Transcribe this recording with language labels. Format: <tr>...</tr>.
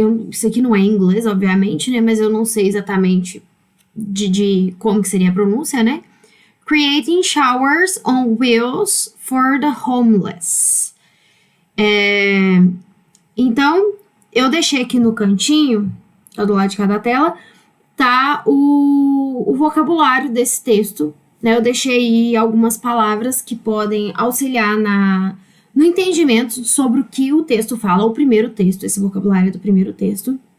<pt>Isso aqui não é em inglês, obviamente, né? Mas eu não sei exatamente de como que seria a pronúncia, né?</pt> <en>Creating showers on wheels for the homeless.</en> <pt>Então, eu deixei aqui no cantinho, do lado de cada tela, tá o vocabulário desse texto, né? Eu deixei aí algumas palavras que podem auxiliar no entendimento sobre o que o texto fala, o primeiro texto, esse vocabulário do primeiro texto.</pt>